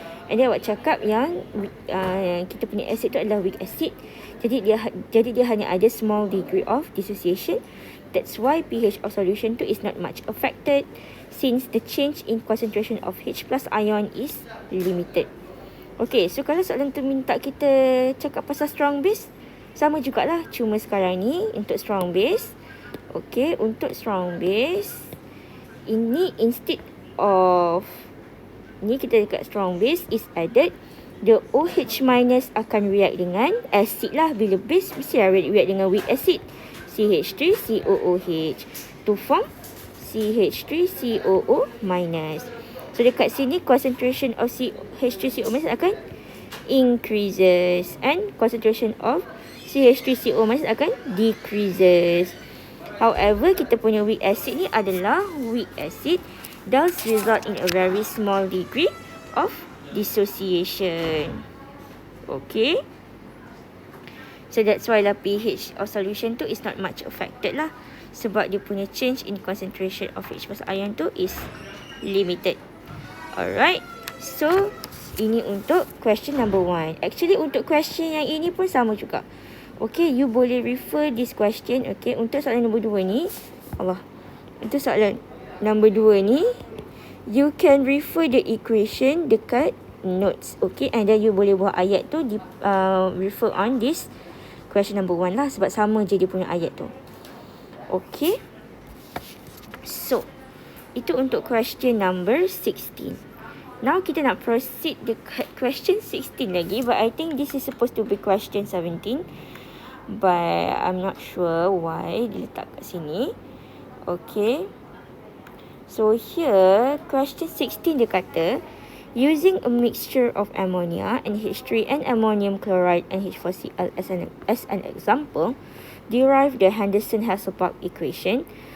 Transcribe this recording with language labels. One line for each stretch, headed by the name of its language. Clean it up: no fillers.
English: And then
Malay: awak cakap yang kita punya acid tu adalah weak acid. Jadi dia hanya ada
English: small degree of dissociation. That's why pH of solution
Malay: tu
English: is not much affected since the change in concentration of H plus ion is limited. Okay, so
Malay: kalau soalan tu minta kita cakap pasal strong base, sama jugalah. Cuma sekarang ni untuk strong base.
English: Okay,
Malay: untuk
English: strong base
Malay: ini
English: instead of
Malay: ni kita dekat
English: strong base is added, the OH minus
Malay: akan
English: react
Malay: dengan
English: acid lah.
Malay: Bila
English: base
Malay: mesti
English: react
Malay: dengan
English: weak acid, CH3COOH to form CH3COO minus. So
Malay: dekat sini
English: concentration of CH3CO minus
Malay: akan
English: increases and concentration of CH3CO minus akan decreases. However,
Malay: kita punya weak acid ni adalah
English: weak acid, does result in a very small degree of dissociation. Okay, so that's why lah pH of solution
Malay: tu
English: is not much affected lah,
Malay: sebab dia punya
English: change in concentration of H plus ion tu is limited. Alright, so
Malay: ini untuk
English: question number 1. Actually
Malay: untuk question yang ini pun sama juga.
English: Okay, you
Malay: boleh
English: refer this question.
Malay: Okay, untuk soalan nombor 2 ni, untuk soalan nombor 2 ni,
English: you can refer the equation
Malay: dekat notes.
English: Okay, and then you
Malay: boleh buat ayat tu
English: refer on this question number 1
Malay: lah, sebab sama je dia punya ayat tu.
English: Okay, so
Malay: itu untuk
English: question number 16. Now
Malay: kita nak proceed dekat
English: question 16 lagi, but I think this is supposed to be question 17, but I'm not sure why
Malay: diletak kat sini.
English: Okay, so here question 16
Malay: dia kata,
English: using a mixture of ammonia, NH3 and ammonium chloride, NH4Cl as an example, derive the Henderson-Hasselbalch equation.